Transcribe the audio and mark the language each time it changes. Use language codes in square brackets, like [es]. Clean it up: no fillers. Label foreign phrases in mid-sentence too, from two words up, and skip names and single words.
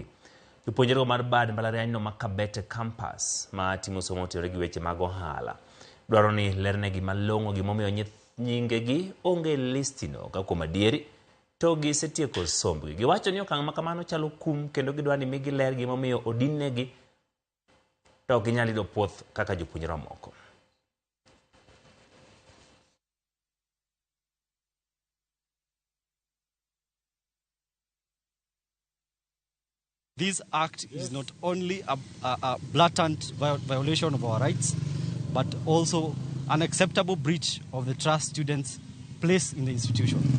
[luo] Jopuonjre mar bad mbalariany no ma Kabete campus ma timo somo otore gi weche mag ohala dwaro ni lernegi malong'o gimomiyo nyingegi onge listi no ka kuom adieri to gisetieko sombgi. Giwacho ni okang' ma kamano chalo kum kendo gidwa ni migi ler gimomiyo odinnegi to ginyal yudo puoth kaka jopuonjre moko. [en] This act is not only a blatant violation of our rights, but also an acceptable breach of the trust students place in the institution.